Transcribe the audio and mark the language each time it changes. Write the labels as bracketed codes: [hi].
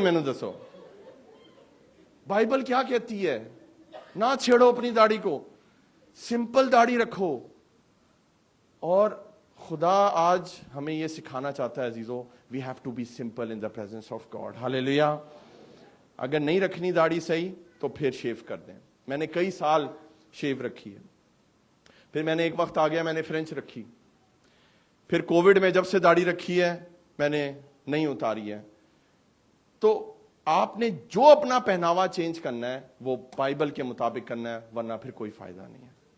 [ur] میں نے دسو بائبل کیا کہتی ہے؟ نہ چھیڑو اپنی داڑھی کو, سمپل داڑھی رکھو. اور خدا آج ہمیں یہ سکھانا چاہتا ہے عزیزو, [en] We have to be simple in the presence of God. [ur] ہاللیلویا. اگر نہیں رکھنی داڑھی صحیح تو پھر شیو کر دیں. میں نے کئی سال شیو رکھی ہے, پھر میں نے ایک وقت آ گیا میں نے فرینچ رکھی, پھر کووڈ میں جب سے داڑھی رکھی ہے میں نے نہیں اتاری ہے. تو آپ نے جو اپنا پہناوا چینج کرنا ہے وہ بائبل کے مطابق کرنا ہے, ورنہ پھر کوئی فائدہ نہیں ہے.